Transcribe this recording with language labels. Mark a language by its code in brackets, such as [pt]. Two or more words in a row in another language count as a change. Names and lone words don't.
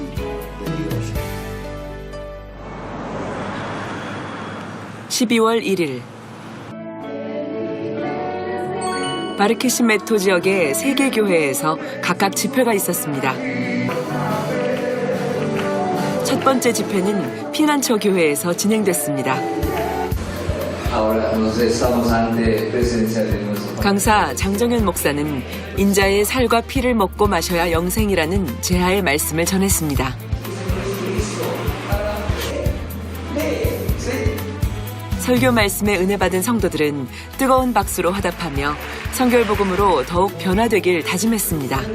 [ko] (12월 1일) 바르케시메토 지역의 3개 교회에서 각각 집회가 있었습니다. 첫 번째 집회는 피난처 교회에서 진행됐습니다. [es] Ahora nos estamos ante presencia de nuestro [ko] 강사 장정현 목사는 인자의 살과 피를 먹고 마셔야 영생이라는 제하의 말씀을 전했습니다. 설교 말씀에 은혜 받은 성도들은 뜨거운 박수로 화답하며 성결복음으로 더욱 변화되길 다짐했습니다.